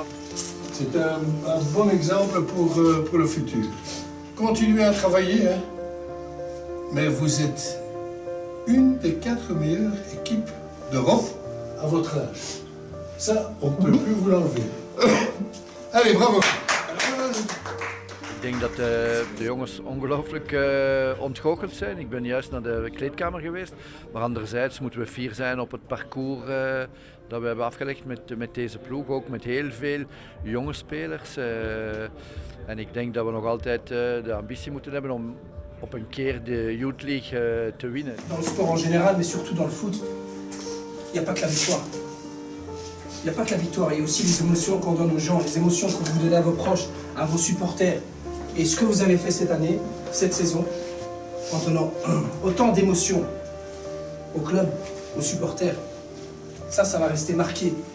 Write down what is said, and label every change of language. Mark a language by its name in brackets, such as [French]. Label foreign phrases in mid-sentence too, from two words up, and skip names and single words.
[French] C'est un bon exemple pour le futur. Continuez à travailler, hein. Mais vous êtes une des 4 meilleures équipes d'Europe à votre âge. Ça, on ne peut plus vous l'enlever. Allez, bravo. [Dutch] Ik denk dat de jongens ongelooflijk ontgoocheld zijn. Ik ben juist naar de kleedkamer geweest. Maar anderzijds moeten we fier zijn op het parcours dat we hebben afgelegd met deze ploeg. Ook met heel veel jonge spelers. En ik denk dat we nog altijd de ambitie moeten hebben om op een keer de Youth League te winnen. [French] Dans le sport en général, mais surtout dans le foot, il n'y a pas que la victoire. Il n'y a pas que la victoire, il y a aussi les émotions qu'on donne aux gens, les émotions que vous donnez à vos proches, à vos supporters. Et ce que vous avez fait cette année, cette saison, en donnant autant d'émotions au club, aux supporters, ça va rester marqué.